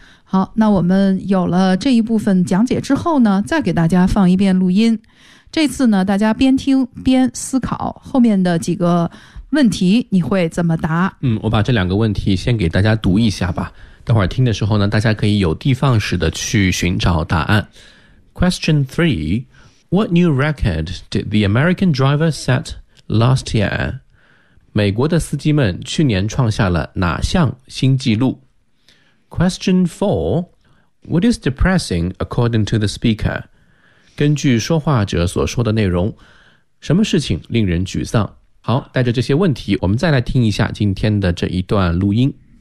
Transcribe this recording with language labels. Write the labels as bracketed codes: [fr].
[zh] 好，那我们有了这一部分讲解之后呢，再给大家放一遍录音。这次呢，大家边听边思考后面的几个问题，你会怎么答？嗯，我把这两个问题先给大家读一下吧。等会儿听的时候呢，大家可以有的放矢的去寻找答案。 [en] Question three: What new record did the American driver set last year? [zh] 美国的司机们去年创下了哪项新纪录？ [en] Question 4. What is depressing according to the speaker? [zh] 根据说话者所说的内容，什么事情令人沮丧？好，带着这些问题，我们再来听一下今天的这一段录音。